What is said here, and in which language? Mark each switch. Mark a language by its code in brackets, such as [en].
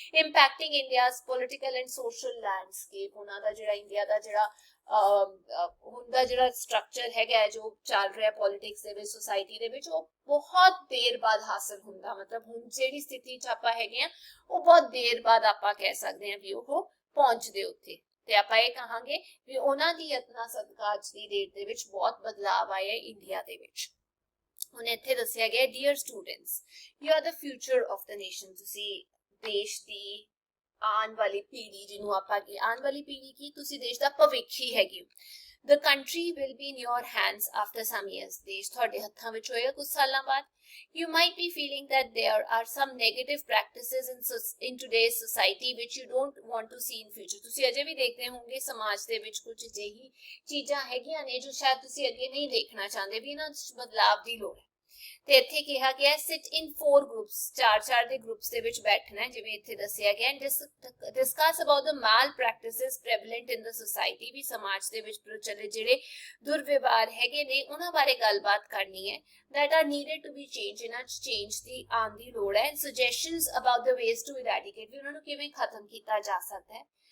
[en] impacting India's political and social landscape, [pa] ਉਹਨਾਂ ਦਾ ਜਿਹੜਾ India ਦਾ ਜਿਹੜਾ ਹੁੰਦਾ ਜਿਹੜਾ ਸਟਰਕਚਰ ਹੈਗਾ ਜੋ ਚੱਲ ਰਿਹਾ ਪੋਲਿਟਿਕਸ ਦੇ ਵਿੱਚ, ਸੋਸਾਇਟੀ ਦੇ ਵਿੱਚ, ਉਹ ਬਹੁਤ ਦੇਰ ਬਾਅਦ ਹਾਸਲ ਹੁੰਦਾ, ਮਤਲਬ ਹੁਣ ਜਿਹੜੀ ਸਥਿਤੀ 'ਚ ਆਪਾਂ ਹੈਗੇ ਆ ਉਹ ਬਹੁਤ ਦੇਰ ਬਾਅਦ ਆਪਾਂ ਕਹਿ ਸਕਦੇ ਹਾਂ ਵੀ ਉਹ ਪਹੁੰਚਦੇ ਉੱਥੇ, ਤੇ ਆਪਾਂ ਇਹ ਕਹਾਂਗੇ ਵੀ ਉਹਨਾਂ ਦੀ ਯਤਨਾਂ ਸਦਕਾ ਅੱਜ ਦੀ ਡੇਟ ਦੇ ਵਿੱਚ ਬਹੁਤ ਬਦਲਾਵ ਆਇਆ ਇੰਡੀਆ ਦੇ ਵਿੱਚ। ਹੁਣ ਇੱਥੇ ਦੱਸਿਆ ਗਿਆ, [en] dear students, you are the future of the nation, [pa] ਤੁਸੀਂ ਦੇਸ਼ ਦੀ ਆਉਣ ਵਾਲੀ ਪੀੜ੍ਹੀ, ਜਿਹਨੂੰ ਆਪਾਂ ਕੀ ਆਉਣ ਵਾਲੀ ਪੀੜ੍ਹੀ ਕੀ, ਤੁਸੀਂ ਦੇਸ਼ ਦਾ ਭਵਿੱਖ ਹੀ ਹੈਗੇ ਹੋ। [en] The country will be in your hands after some years, [pa] ਦੇਸ਼ ਤੁਹਾਡੇ ਹੱਥਾਂ ਵਿੱਚ ਹੋਏਗਾ ਕੁਝ ਸਾਲਾਂ ਬਾਅਦ। [en] You might be feeling that there are some negative practices in today's society which you don't want to see in future, [pa] ਤੁਸੀਂ ਅਜੇ ਵੀ ਦੇਖਦੇ ਹੋਵੋਗੇ ਸਮਾਜ ਦੇ ਵਿੱਚ ਕੁਝ ਅਜਿਹੀ ਚੀਜ਼ਾਂ ਹੈਗੀਆਂ ਨੇ ਜੋ ਸ਼ਾਇਦ ਤੁਸੀਂ ਅੱਗੇ ਨਹੀਂ ਦੇਖਣਾ ਚਾਹੁੰਦੇ, ਵੀ ਇਹਨਾਂ 'ਚ ਬਦਲਾਵ ਦੀ ਲੋੜ ਹੈ। ਤੇ ਇੱਥੇ ਕਿਹਾ ਗਿਆ [en] sit in 4 groups, [pa] 4 ਦੇ ਗਰੁੱਪਸ ਦੇ ਵਿੱਚ ਬੈਠਣਾ ਹੈ, ਜਿਵੇਂ ਇੱਥੇ ਦੱਸਿਆ ਗਿਆ, [en] discuss about the malpractices prevalent in the society, [pa] ਵੀ ਸਮਾਜ ਦੇ ਵਿੱਚ ਪ੍ਰਚਲਿਤ ਜਿਹੜੇ ਦੁਰਵਿਵਹਾਰ ਹੈਗੇ ਨੇ ਉਹਨਾਂ ਬਾਰੇ ਗੱਲਬਾਤ ਕਰਨੀ ਹੈ, [en] that are needed to be changed, [pa] ਇਹਨਾਂ 'ਚ ਚੇਂਜ ਦੀ ਆਉਣ ਦੀ ਲੋੜ ਹੈ, [en] suggestions about the ways to eradicate, [pa] ਵੀ ਉਹਨਾਂ ਨੂੰ ਕਿਵੇਂ ਖਤਮ ਕੀਤਾ ਜਾ ਸਕਦਾ ਹੈ।